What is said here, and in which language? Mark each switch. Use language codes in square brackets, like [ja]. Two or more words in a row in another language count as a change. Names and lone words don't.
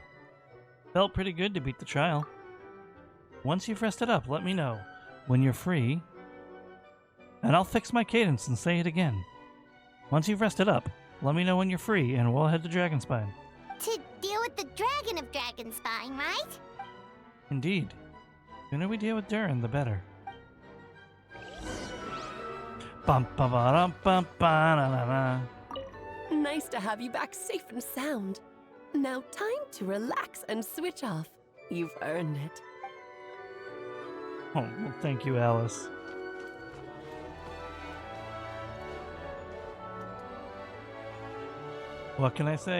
[en] Felt pretty good to beat the trial. Once you've rested up, let me know when you're free, and I'll fix my cadence and say it again. Once you've rested up, let me know when you're free, and we'll head to Dragonspine. To deal with the Dragon of Dragonspine, right? Indeed. The sooner we deal with Durin, the better. Bum ba ba dum bum ba na na na. Nice to have you back safe and sound. Now time to relax and switch off. You've earned it. Oh, well, thank you, Alice. What can I say?